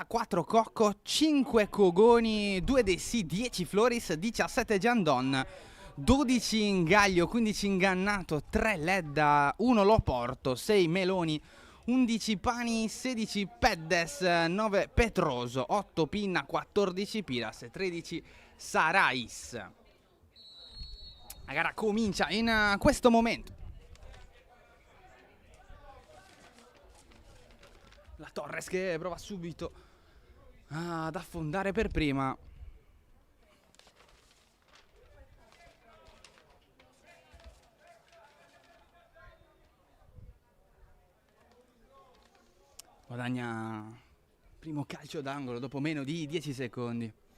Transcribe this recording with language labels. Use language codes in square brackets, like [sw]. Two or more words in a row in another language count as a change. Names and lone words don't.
[it] 4 Cocco, 5 Cogoni, 2 Dessi, 10 Floris, 17 Giandon, 12 Ingaglio, 15 Ingannato, 3 Ledda, 1 Loporto, 6 Meloni, 11 Pani, 16 Peddes, 9 Petroso, 8 Pinna, 14 Piras e 13 Sarais. La gara comincia in questo momento. La Torres che prova subito ad affondare per prima. Guadagna primo calcio d'angolo dopo meno di 10 secondi.